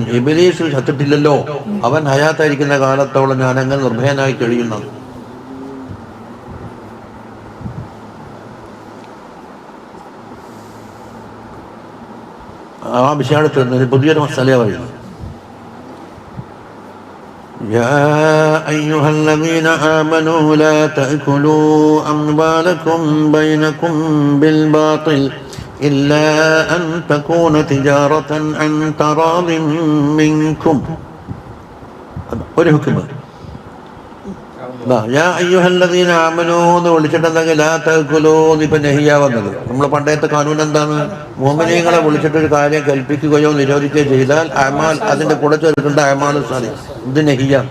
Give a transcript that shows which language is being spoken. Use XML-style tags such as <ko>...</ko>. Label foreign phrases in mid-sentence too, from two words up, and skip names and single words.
<ml>ഇബ്ലീസ് ചത്തിട്ടില്ലല്ലോ, അവൻ ഹയാത്തായിരിക്കുന്ന കാലത്തോളം ഞാൻ അങ്ങനെ നിർഭയനായി കഴിയുന്നത്. ആ വിഷയത്തിൽ പുതിയൊരു മസാല പറയുന്നു.</ml> <ar>يا أيها الذين آمنوا لا تأكلوا أموالكم بينكم بالباطل إلا أن تكون تجارة عن تراض منكم.</ar> <ml>ഒരു ഹുക്മ്.</ml> <ar>يا أيها الذين آمنوا</ar> <ml>എന്ന് വിളിച്ചിട്ടുണ്ടെങ്കിൽ</ml> <ar>لا تأكلوا</ar> <ml>ഇപ്പം നഹിയ വന്നത്. നമ്മളെ പണ്ടത്തെ കാനൂൻ എന്താണ്? മുഅ്മിനീങ്ങളെ വിളിച്ചിട്ടൊരു കാര്യം കൽപ്പിക്കുകയോ നിരോധിക്കുകയോ ചെയ്താൽ അമാൽ അതിൻ്റെ കൂടെ ചേർക്കേണ്ട</ml> <ar>عمل صالح,</ar> <ml>ഇത് നഹിയ.</ml>